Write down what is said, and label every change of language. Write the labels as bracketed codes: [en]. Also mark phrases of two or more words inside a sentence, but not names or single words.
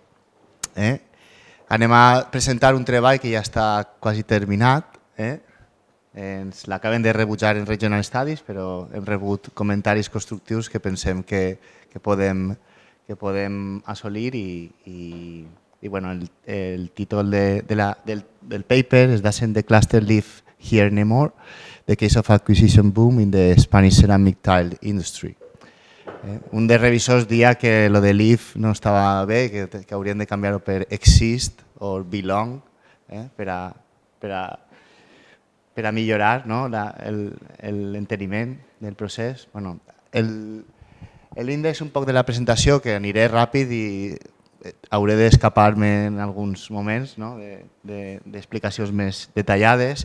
[ca] Anem a presentar un treball que ja està quasi terminat. Ens l'acaben de rebutjar en Regional Studies, però hem rebut comentaris constructius que pensem que podem assolir i bueno, el títol del paper és Doesn't the cluster live here anymore? The case of acquisition boom in the Spanish ceramic tile industry. Un dels revisors deia que lo de live no estava bé, que haurien de canviar-ho per exist o belong per a millorar l'enteniment del procés. Bueno, l'índex un poc de la presentació, que aniré ràpid i hauré d'escapar-me en alguns moments d'explicacions més detallades.